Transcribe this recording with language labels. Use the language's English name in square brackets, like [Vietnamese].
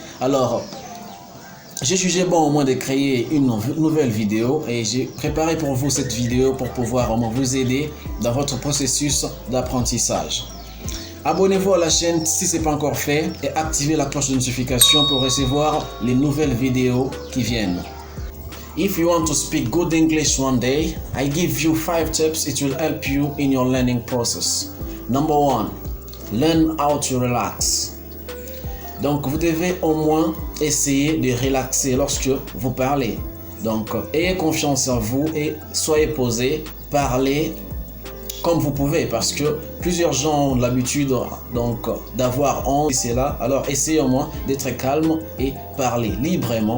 [French] Alors, j'ai jugé bon au moins de créer une nouvelle vidéo et j'ai préparé pour vous cette vidéo pour pouvoir au moins vous aider dans votre processus d'apprentissage. Abonnez-vous à la chaîne si ce n'est pas encore fait et activez la cloche de notification pour recevoir les nouvelles vidéos qui viennent. [English] If you want to speak good English one day, I give you 5 tips it will help you in your learning process. Number 1, learn how to relax. [French] Donc vous devez au moins essayer de relaxer lorsque vous parlez. Donc ayez confiance en vous et soyez posé, parlez comme vous pouvez, parce que plusieurs gens ont l'habitude donc d'avoir honte ici et là. Alors essayez au moins d'être calme et parler librement.